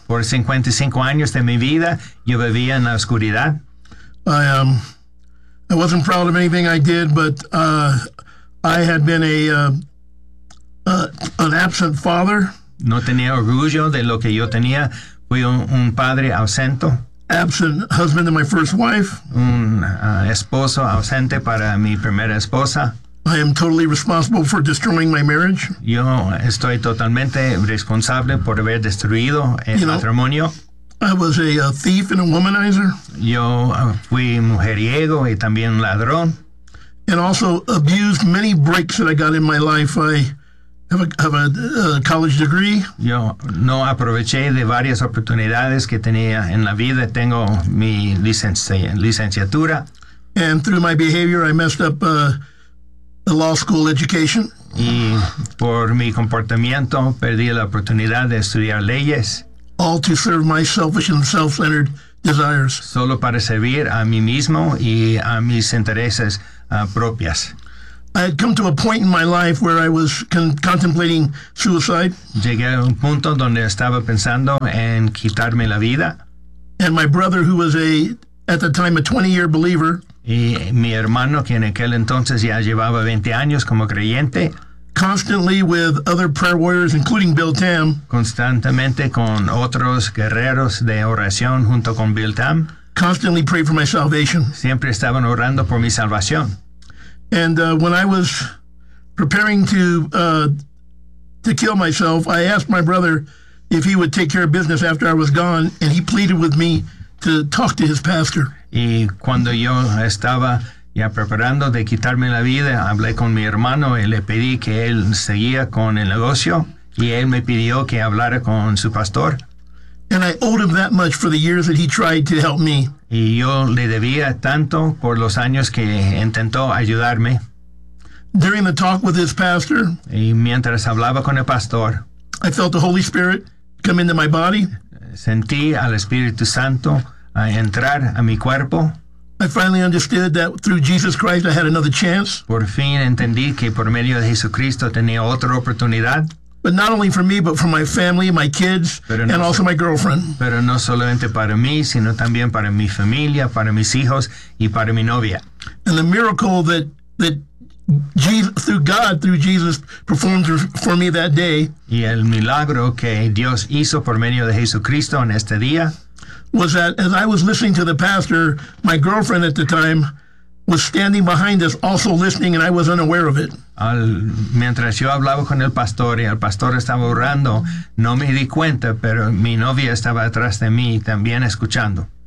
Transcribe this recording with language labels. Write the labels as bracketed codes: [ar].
[es] Por 55 años de mi vida, yo vivía en la oscuridad. [en] I wasn't proud of anything I did, but I had been an absent father. [es] No tenía orgullo de lo que yo tenía. Fui un padre ausente. [en] Absent husband to my first wife. [es] Un esposo ausente para mi primera esposa. [en] I am totally responsible for destroying my marriage. [es] Yo estoy totalmente responsable por haber destruido el matrimonio. [en] I was a thief and a womanizer. [es] Yo fui mujeriego y también ladrón. [en] And also abused many breaks that I got in my life. I have a college degree. [es] Yo no aproveché de varias oportunidades que tenía en la vida. Tengo mi licenciatura. [en] And through my behavior, I messed up a law school education. [es] Y por mi comportamiento perdí la oportunidad de estudiar leyes. [en] All to serve my selfish and self-centered desires. [es] Solo para servir a mí mismo y a mis intereses propias. [en] I had come to a point in my life where I was contemplating suicide. [es] Llegué a un punto donde estaba pensando en quitarme la vida. [en] And my brother, who was at the time a 20-year believer. [es] Y mi hermano, que en aquel entonces ya llevaba 20 años como creyente. [en] Constantly with other prayer warriors, including Bill Tam. [es] Constantemente con otros guerreros de oración junto con Bill Tam. [en] constantly prayed for my salvation. [es] Siempre estaban orando por mi salvación. [en] And when I was preparing to kill myself, I asked my brother if he would take care of business after I was gone, and he pleaded with me to talk to his pastor. [es] Y cuando yo estaba ya preparando de quitarme la vida, hablé con mi hermano y le pedí que él seguía con el negocio, y él me pidió que hablara con su pastor. [en] And I owed him that much for the years that he tried to help me. [es] Y yo le debía tanto por los años que intentó ayudarme. [en] During the talk with his pastor, [es] y mientras hablaba con el pastor, [en] I felt the Holy Spirit come into my body. [es] Sentí al Espíritu Santo a entrar a mi cuerpo. [en] I finally understood that through Jesus Christ I had another chance. [es] Por fin entendí que por medio de Jesucristo tenía otra oportunidad. [en] But not only for me, but for my family, my kids, also my girlfriend. [es] Pero no solamente para mí, sino también para mi familia, para mis hijos, y para mi novia. [en] And the miracle that Jesus, through Jesus, performed for me that day. [es] Y el milagro que Dios hizo por medio de Jesucristo en este día. [en] Was that as I was listening to the pastor, my girlfriend at the time was standing behind us, also listening, and I was unaware of it. [es] Mientras yo hablaba con el pastor y el pastor estaba orando, no me di cuenta, pero mi novia estaba atrás de mí también escuchando.